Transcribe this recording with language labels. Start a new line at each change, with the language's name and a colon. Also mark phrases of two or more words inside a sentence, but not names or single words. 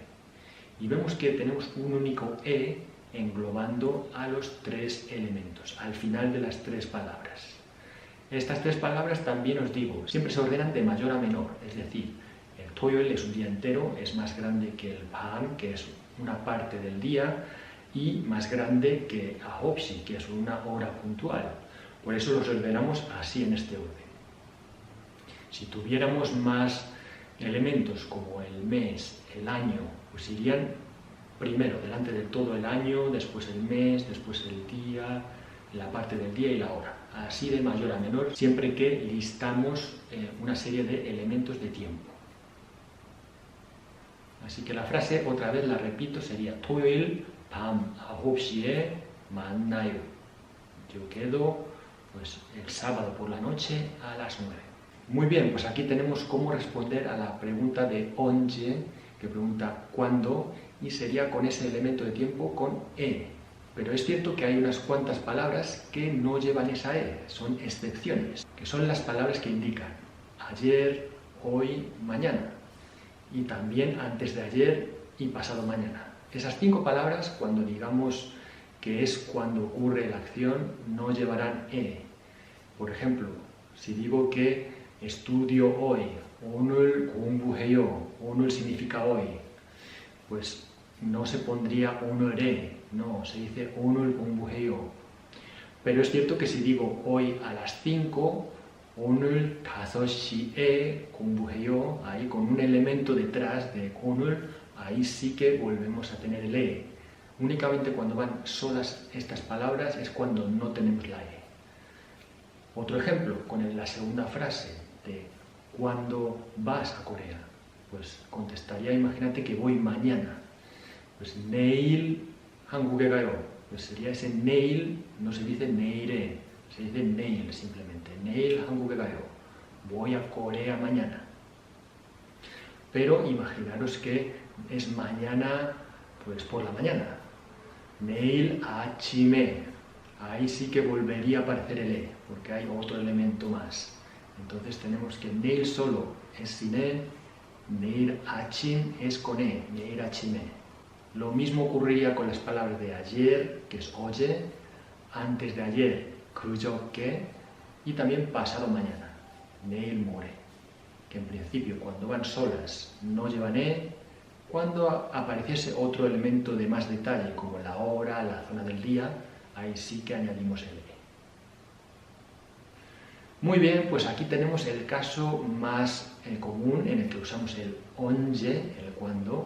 Spanish: Y vemos que tenemos un único e englobando a los 3 elementos, al final de las 3 palabras. Estas 3 palabras también os digo, siempre se ordenan de mayor a menor, es decir, el toyoil es un día entero, es más grande que el 밤, que es una parte del día, y más grande que ahop시, que es una hora puntual. Por eso los ordenamos así en este orden. Si tuviéramos más elementos como el mes, el año, pues irían primero delante del todo el año, después el mes, después el día, la parte del día y la hora. Así de mayor a menor, siempre que listamos una serie de elementos de tiempo. Así que la frase, otra vez la repito, sería
Korean: 토요일 밤 9시에 만나요.
Spanish: Yo quedo pues, el sábado por la noche a las 9. Muy bien, pues aquí tenemos cómo responder a la pregunta de 언제, que pregunta cuándo, y sería con ese elemento de tiempo con e. Pero es cierto que hay unas cuantas palabras que no llevan esa e, son excepciones, que son las palabras que indican ayer, hoy, mañana, y también antes de ayer y pasado mañana. Esas 5 palabras, cuando digamos que es cuando ocurre la acción, no llevarán e. Por ejemplo, si digo que estudio hoy,
Korean: 오늘 공부해요,
Spanish: 오늘 significa hoy, pues no se pondría 오늘에, no, se dice
Korean: 오늘 공부해요.
Spanish: Pero es cierto que si digo hoy a las 5,
Korean: 오늘 5시에 공부해요,
Spanish: ahí con un elemento detrás de 오늘, ahí sí que volvemos a tener el e. Únicamente cuando van solas estas palabras es cuando no tenemos la e. Otro ejemplo, con la segunda frase de ¿cuándo vas a Corea? Pues contestaría, imagínate que voy mañana.
Korean: Pues 내일 한국에 가요.
Spanish: Pues sería ese 내일, no se dice 내일에, se dice 내일 simplemente.
Korean: 내일 한국에 가요.
Spanish: Voy a Corea mañana. Pero imaginaros que es mañana, pues por la mañana.
Korean: 내일 아침에.
Spanish: Ahí sí que volvería a aparecer el e, porque hay otro elemento más. Entonces tenemos que 내일 solo es sin e,
Korean: 내일 아침
Spanish: es con e,
Korean: 내일 아침에.
Spanish: Lo mismo ocurriría con las palabras de ayer, que es 어제, antes de ayer, 그저께, y también pasado mañana,
Korean: 내일 모레,
Spanish: que en principio cuando van solas no llevan e. Cuando apareciese otro elemento de más detalle, como la hora, la zona del día, ahí sí que añadimos el e. Muy bien, pues aquí tenemos el caso más común en el que usamos el 언제, el cuándo.